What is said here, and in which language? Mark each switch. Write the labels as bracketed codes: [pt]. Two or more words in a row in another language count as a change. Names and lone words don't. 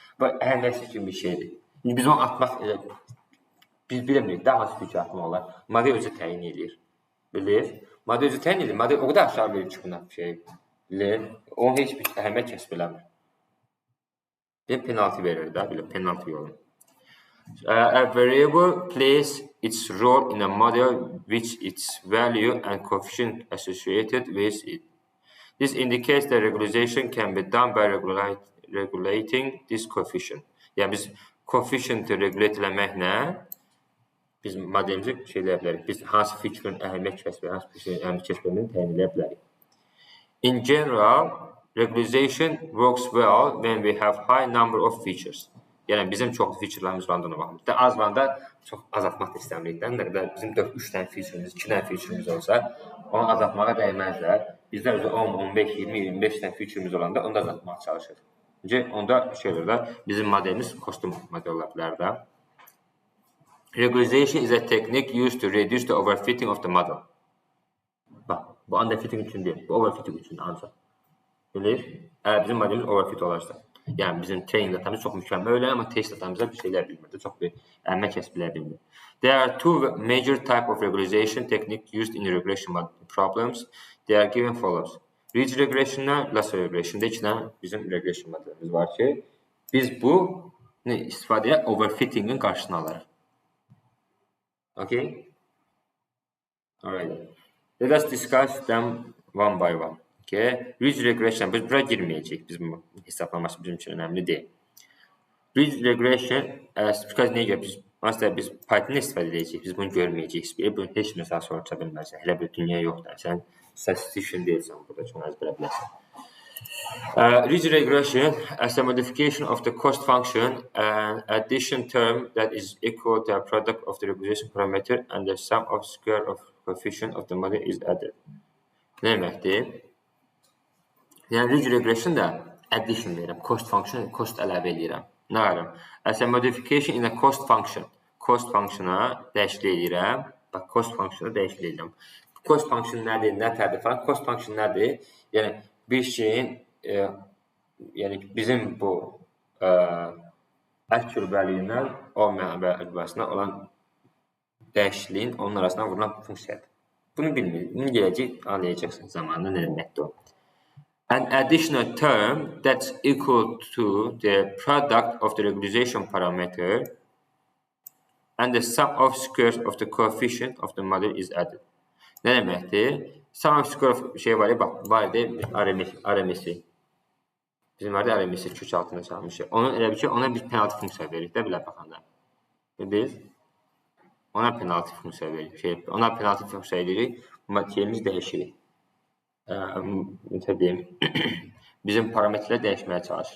[az] Bu əhəmmiyyətsiz kimi bir şeydir. Biz onu atmaq, biz bilmirik, daha hansı feature atmaq olar. Model özü təyin edir. Bilir? Model özü təyin edir. Model o qədər aşağı verir ki, buna şey. Bilir? Onun heç bir əhəmiyyət kəsb eləmir. Bir penalty verir də, belə penalty yolu. [en] A variable plays its role in a model which its value and coefficient associated with it. This indicates that regularization can be done by regulating this coefficient. [az] Yəni biz coefficient'i regulate eləməklə biz modelimizi şey eləyə bilərik. Biz hansı feature'ın əhəmiyyət kəsb, hansı feature'ın əhəmiyyət kəsbini təyin eləyə bilərik. In general, regularization works well when we have high number of features. Yəni bizim çoxlu feature'larımız var ona baxımız. Az vanda çox azaltmaq da istəmirik. Nə qədər bizim 4-3 dənə feature'imiz, 2 dənə feature'imiz olsa, onu azaltmağa dəyməzlər. Bizdə özü 10, 15, 20, 25 dənə feature'imiz olanda onu da azaltmağa çalışırıq. Çünki onda şeydir da, bizim modelimiz kostum model ola bilər də. [en] Regularization is a technique used to reduce the overfitting of the model. [az] Bax, bu underfitting üçün deyil, bu overfitting üçün ancaq. Bilir? Əgər bizim modelimiz overfit olarsa. Yəni bizim [en] training datamız [az] çox mükəmməl öyle, amma [en] test datamızda [az] bir şeylər bilmirdi. Çox bir əhəmiyyət kəsb eləyə bilmir. [en] There are two major type of regularization technique used in regression problems. They are given follows. Ridge regression'da, lasso regression'da [az] iki dənə bizim regression modelimiz var ki, biz bu istifadəyə overfitting'in qarşısını alırıq. [en] Okay? Alright. Let us discuss them one by one. Okay. Ridge regression. [az] Biz bura girməyəcəyik. Bizim hesablaması bizim üçün önemli deyil. [en] Ridge regression, because [az] niyə görə biz Python-da istifadə edəcəyik. Biz bunu görməyəcəyik. Bunu heç məsələ soruşa bilməzsən. Elə bir dünya yoxdur. Sən statistician deyilsən burada, çox əzbərə biləsən. [en] Ridge regression as a modification of the cost function, an addition term that is equal to a product of the regression parameter and the sum of square of coefficient of the model is added. [az] Ne deməkdir? Yəni [en] ridge regression [az] da addition verirəm. [en] Cost function, [az] cost əlavə edirəm. Nə edirəm? [en] As a modification in a cost function. Cost functiona [az] dəyişiklik edirəm. Bax, [en] cost functiona [az] dəyişiklik edirəm. [en] Cost function [az] nədir? Nə tərif falan? [en] Cost function [az] nədir? Yəni bir şeyin yəni bizim bu [en] actual value-ilə [az] olmayan arasında olan dəyişikliyin onun arasında vurulan funksiyadır. Bunu bilmirik. Bunu gələcək anlayacaqsınız zamanında nə deməkdir o. [en] An additional term that's equal to the product of the regularization parameter and the sum of squares of the coefficient of the model is added. [az] Nə deməkdir? [en] Sum of square of [az] şey var ya, bax, var idi RMS-i. Bizim var ya RMS-i kök altına çalmışıq. Onu elə bir ki, ona bir penalti funksiya veririk də belə baxanda. Biz ona penalti funksiya veririk. Ona penalti funksiya edirik, şeyimiz dəyişirik. Necə deyim, bizim parametrlər dəyişməyə çalışırıq.